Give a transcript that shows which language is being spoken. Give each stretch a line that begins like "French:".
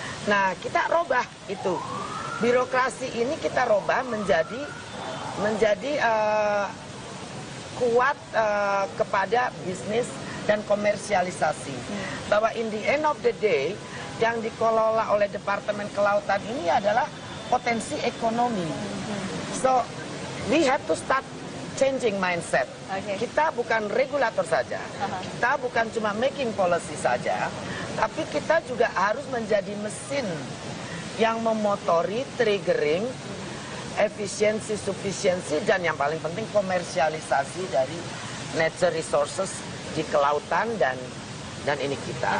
Indonesian: Nah, kita robah itu. Birokrasi ini kita robah menjadi kuat kepada bisnis dan komersialisasi. Bahwa
English: in the end of the day,
Indonesian: yang dikelola oleh Departemen Kelautan ini adalah potensi ekonomi.
English: So, we have to start changing mindset.
Indonesian: Kita bukan regulator saja, kita bukan cuma
English: making policy
Indonesian: saja, tapi kita juga harus menjadi mesin yang memotori, triggering, efisiensi, sufisiensi, dan yang paling penting komersialisasi dari natural resources di kelautan dan ini kita.